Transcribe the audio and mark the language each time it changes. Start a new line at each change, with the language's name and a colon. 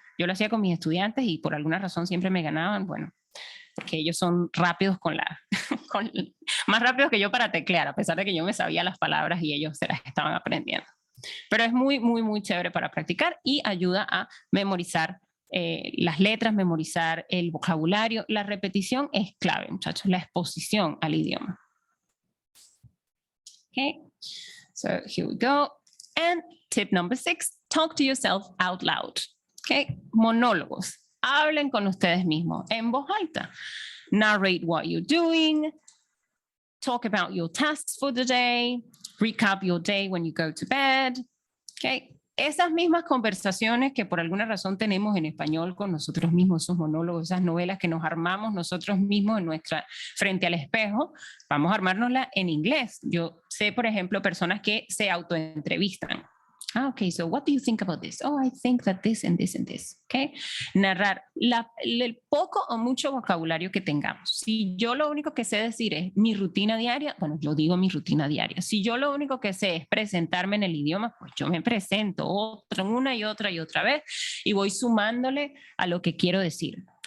Spanish: Yo lo hacía con mis estudiantes y por alguna razón siempre me ganaban, bueno, porque ellos son rápidos más rápidos que yo para teclear, a pesar de que yo me sabía las palabras y ellos se las estaban aprendiendo. Pero es muy, muy, muy chévere para practicar y ayuda a memorizar las letras, memorizar el vocabulario. La repetición es clave, muchachos, la exposición al idioma.
English: Okay, so here we go. And tip number 6, talk to yourself out loud.
Spanish: Okay, monólogos. Hablen con ustedes mismos en voz alta.
English: Narrate what you're doing. Talk about your tasks for the day. Recap your day when you go to bed. Okay.
Spanish: Esas mismas conversaciones que por alguna razón tenemos en español con nosotros mismos, esos monólogos, esas novelas que nos armamos nosotros mismos frente al espejo, vamos a armárnosla en inglés. Yo sé, por ejemplo, personas que se autoentrevistan.
English: Okay, so what do you think about this? Oh, I think that this and this and this. Okay.
Spanish: Narrar el poco o mucho vocabulario que tengamos. Si yo lo único que sé decir es mi rutina diaria, bueno, yo digo mi rutina diaria. Si yo lo único que sé es presentarme en el idioma, pues yo me presento una y otra vez y voy sumándole a lo que quiero decir.